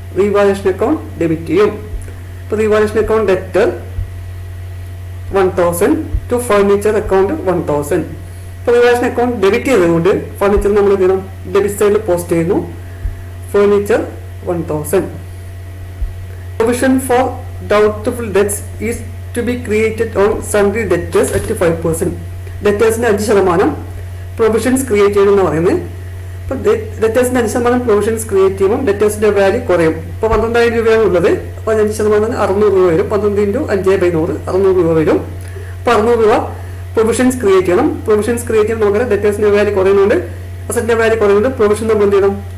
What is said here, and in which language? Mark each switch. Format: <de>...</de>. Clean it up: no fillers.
<ml>Revaluation account debit ചെയ്യും. അപ്പോൾ revaluation account debtor 1,000 to furniture account 1,000. അപ്പോൾ റിവാലുവേഷൻ അക്കൗണ്ട് ഡെബിറ്റ് ചെയ്തുകൊണ്ട് ഫർണിച്ചർ നമ്മൾ എന്ത് ചെയ്യണം? ഡെബിറ്റ് സൈഡിൽ പോസ്റ്റ് ചെയ്യുന്നു, furniture 1,000.</ml> <en>Provision for doubtful debts is to be created on sundry debtors at 5%.</en> <ml>ഡെറ്റേഴ്സിന്റെ 5% provisions create ചെയ്യണമെന്ന് പറയുന്നത്. അപ്പോൾ ഡെറ്റേഴ്സിന്റെ 5% പ്രൊവിഷൻസ് ക്രിയേറ്റ് ചെയ്യുമ്പോൾ ഡെറ്റേഴ്സിന്റെ വാല്യൂ കുറയും. ഇപ്പോൾ 12,000 രൂപയാണ് ഉള്ളത്. അപ്പോൾ 5% 600 രൂപ വരും. 12 × 5/100 600 രൂപ വരും. അപ്പോൾ 600 രൂപ പ്രൊവിഷൻസ് ക്രിയേറ്റ് ചെയ്യണം. പ്രൊവിഷൻസ് ക്രിയേറ്റ് ചെയ്യുമ്പോൾ നമുക്ക് ഡെറ്റേഴ്സിന്റെ വാല്യൂ കുറയുന്നുണ്ട്, അസറ്റിന്റെ വാല്യൂ കുറയുന്നുണ്ട്. പ്രൊവിഷൻ നമ്മൾ എന്ത് ചെയ്യണം?</ml>